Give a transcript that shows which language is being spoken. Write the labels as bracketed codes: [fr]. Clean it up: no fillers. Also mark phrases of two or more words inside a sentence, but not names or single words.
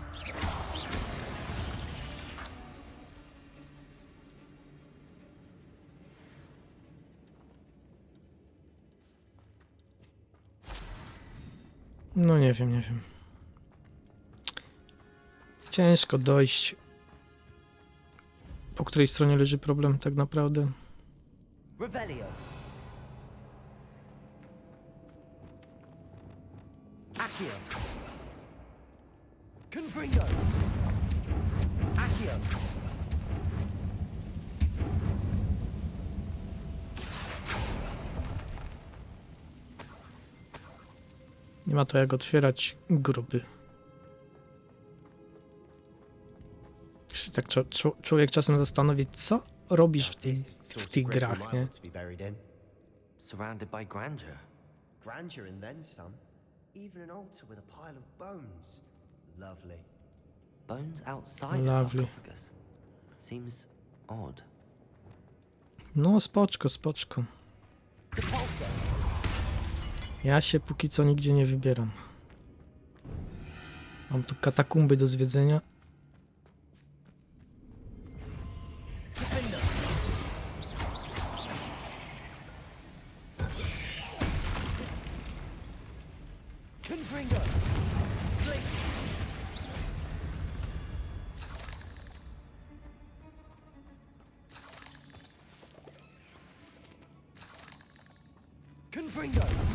[pl] No nie wiem. Ciężko dojść. Po której stronie leży problem tak naprawdę? Revelio! Accio! Confringo! Accio! Nie ma to jak otwierać gruby. Się tak człowiek czasem zastanowi, co robisz w tych grach, nie? [en] Surrounded by grandeur. Grandeur and then some. Even an altar with a pile of bones. Lovely. Bones outside a Lovely. sarcophagus. Seems odd. [pl] No spoczko. Ja się póki co nigdzie nie wybieram. Mam tu katakumby do zwiedzenia. Confringo! Confringo!